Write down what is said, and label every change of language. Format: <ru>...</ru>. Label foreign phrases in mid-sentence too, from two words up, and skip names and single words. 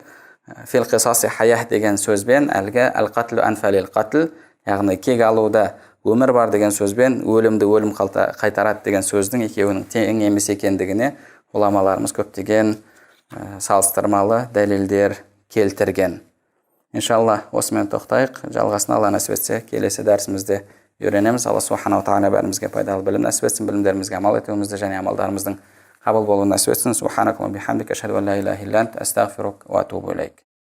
<ar>في القصاص حياة</ar> <kk>деген сөзбен әлгі</kk> <ar>القتل أنفى للقتل,</ar> <kk>яғни кек алуда өмір бар деген сөзбен өлімді өлім қайтарады деген сөздің екеуінің тең емес екендігіне ғұламаларымыз көптеген салыстырмалы дәлелдер келтірген. Иншалла, осымен тоқтайық. Жалғасын Алла нәсіп етсе, келесі дәрісімізде үйренеміз.</kk> <ar>الله سبحانه تعالى</ar> <kk>бәрімізге пайдалы білім нәсіп етсін, білімдерімізге амал етуімізді және амалдарымыздың қабыл болуын нәсіп етсін.</kk> <ar>سبحانك اللهم بحمدك أشهد أن لا إله إلا أنت أستغفرك وأتوب إليك.</ar>